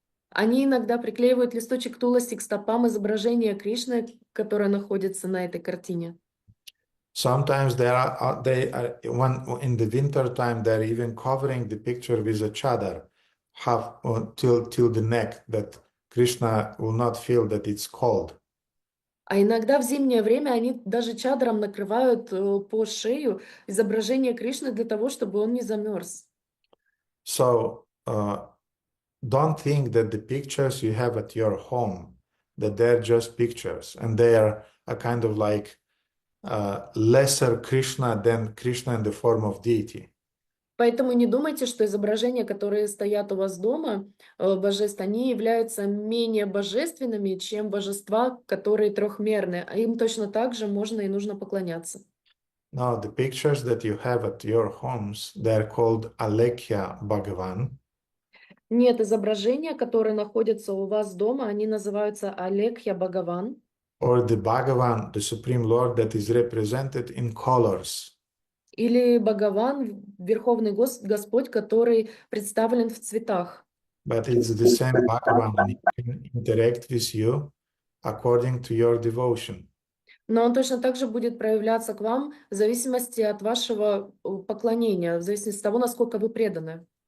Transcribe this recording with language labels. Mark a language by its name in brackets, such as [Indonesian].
[Russian] Они иногда приклеивают листочек туласи к стопам изображения Кришны, которое находится на этой картине. [English] Sometimes in the winter time, they're even covering the picture with a chadar, till the neck, that Krishna will not feel that it's cold. [Russian] А иногда в зимнее время они даже чадром накрывают по шею изображение Кришны для того, чтобы он не замерз. [English] So don't think that the pictures you have at your home, that they're just pictures, and they are a kind of like lesser Krishna than Krishna in the form of deity. [Russian] Поэтому не думайте, что изображения, которые стоят у вас дома, божеств, они являются менее божественными, чем божества, которые трехмерные. А им точно так же можно и нужно поклоняться. [English] Now, the pictures that you have at your homes, they're called Alekhya Bhagavan. [Russian] Нет, изображения, которые находятся у вас дома, они называются Алекхья Бхагаван. [English] Or the Bhagavan, the Supreme Lord that is represented in colors. [Russian] Или Бхагаван, Верховный Господь, который представлен в цветах. [English] But it's the same Bhagavan, and he can interact with you according to your devotion. [Russian] Но он точно так же будет проявляться к вам в зависимости от вашего поклонения, в зависимости от того, насколько вы преданы.